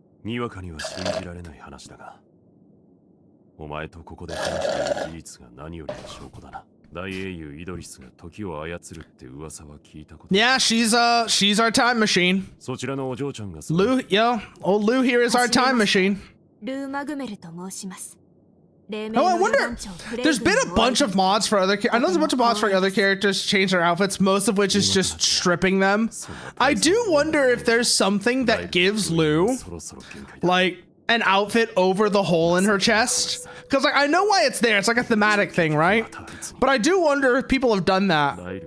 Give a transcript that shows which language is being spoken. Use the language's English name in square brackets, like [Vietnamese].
[Japanese] にわかには信じられない話だが、お前とここで話している事実が何よりの証拠だな。大英雄イドリスが時を操るって噂は聞いたこと。 [English] Yeah, she's our time machine. [Japanese] そちらのお嬢ちゃんが。 [English] Lou, yo, old Lou here is our time machine. [Japanese] ルーマグメルと申します。 [English] Oh, I wonder. There's been a bunch of mods for other. I know there's a bunch of mods for other characters to change their outfits. Most of which is just stripping them. I do wonder if there's something that gives Lou like an outfit over the hole in her chest. Because like I know why it's there. It's like a thematic thing, right? But I do wonder if people have done that.